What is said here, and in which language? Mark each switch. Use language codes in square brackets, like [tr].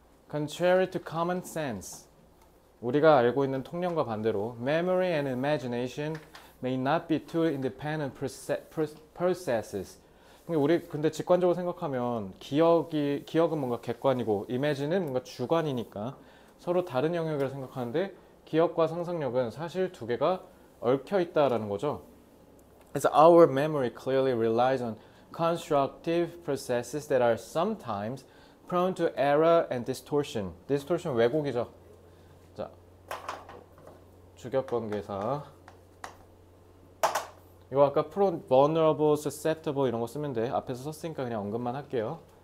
[en] Contrary to common sense. [ko] 우리가 알고 있는 통념과 반대로 [en] memory and imagination may not be two independent processes. [ko] 우리 근데 직관적으로 생각하면 기억은 뭔가 객관이고 imagine은 뭔가 주관이니까 서로 다른 영역이라고 생각하는데 기억과 상상력은 사실 두 개가 얽혀 있다라는 거죠. 그래서 [en] our memory clearly relies on constructive processes that are sometimes prone to error and distortion. [ko] distortion 왜곡이죠. 자, 주격관계사. 이거 아까 vulnerable, susceptible 이런 거 쓰면 돼. 앞에서 썼으니까 그냥 언급만 할게요.